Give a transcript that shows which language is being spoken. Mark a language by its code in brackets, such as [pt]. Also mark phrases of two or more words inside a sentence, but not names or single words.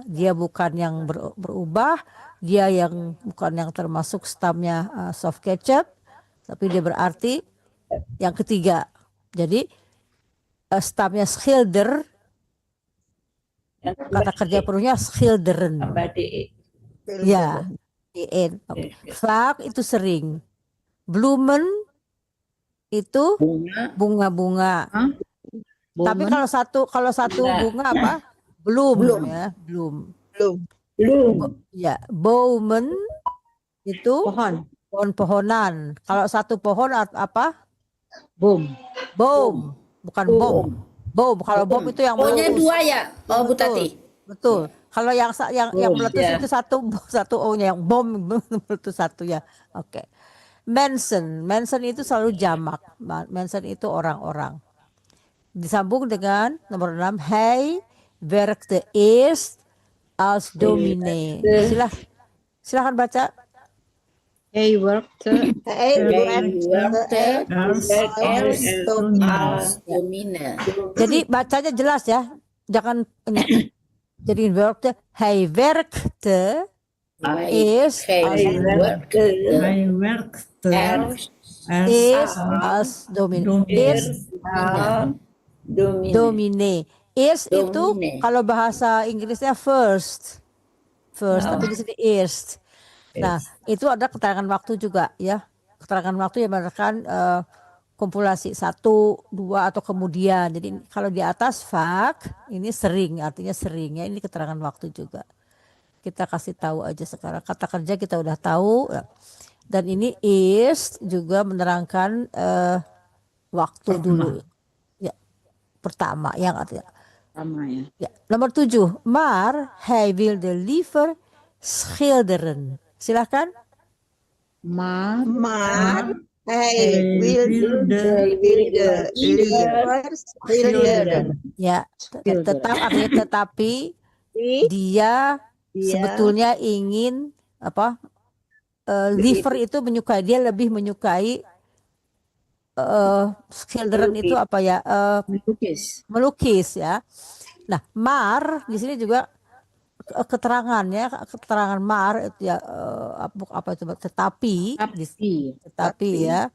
[id] Dia bukan yang berubah, dia yang bukan yang termasuk stamnya [en] soft ketchup, [id] tapi dia berarti yang ketiga. Jadi stamnya schilder, kata kerja penuhnya schilderen. Ya, in. Okay. Vaak itu sering. Bloemen itu bunga-bunga. Tapi kalau satu bunga apa? [nl] Bloem. Ya, bloem. [id] Ya, bomen itu pohon-pohonan. Kalau satu pohon apa? Boom. Bukan bom. Bom. Kalau bom itu yang O-nya 2 ya? Oh, Bu Tati. Betul. Kalau yang meletus itu satu O-nya, yang bom meletus satu ya. Oke. Mensen itu selalu jamak. Mensen itu orang-orang. Disambung dengan nomor 6, [nl] hij werkte eerst als dominee. [id] Silahkan baca. [nl] Hij werkte als dominee. [id] Jadi bacanya jelas ya. Jangan jadi werkte. [nl] Hij werkte eerst als dominee. Eerst dominee. [id] Eerst itu kalau bahasa Inggrisnya first, tapi di sini eerst. Nah, itu ada keterangan waktu juga ya. Keterangan waktu yang merupakan kompulasi 1, 2 atau kemudian. Jadi kalau di atas vaak, ini sering, artinya sering ya. Ini keterangan waktu juga. Kita kasih tahu aja sekarang. Kata kerja kita udah tahu. Dan ini is juga menerangkan waktu dulu. Ya, pertama yang artinya. Ya, nomor 7. [nl] Maar hij wilde liever schilderen. [id] Silahkan. [nl] Maar hij wilde liever schilderen. [id] Ya, tetapi dia sebetulnya ingin apa? Liever itu menyukai, dia lebih menyukai schilderen itu apa ya? Melukis ya. Nah, maar di sini juga keterangan ya, keterangan mar itu ya apa itu tetapi tetapi ya.